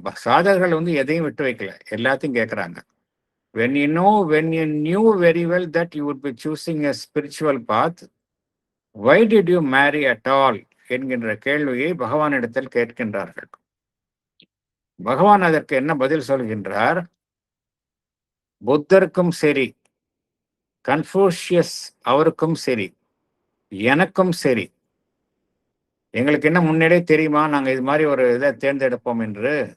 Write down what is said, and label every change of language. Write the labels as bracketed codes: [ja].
[ta] சாதகர்கள் வந்து எதையும் விட்டு வைக்கல, எல்லாத்தையும் கேட்கறாங்க. [en] when you knew very well that you would be choosing a spiritual path, why did you marry at all [ta] என்கின்ற கேள்வியை பகவானிடத்தில் கேட்கின்றார்கள். பகவான் அதற்கு என்ன பதில் சொல்கின்றார்? புத்தருக்கும் சரி, கன்ஃபூஷியஸ் அவருக்கும் சரி, எனக்கும் சரி, எங்களுக்கு என்ன முன்னாடியே தெரியுமா நாங்க இது மாதிரி ஒரு இதை தேர்ந்தெடுப்போம் என்று?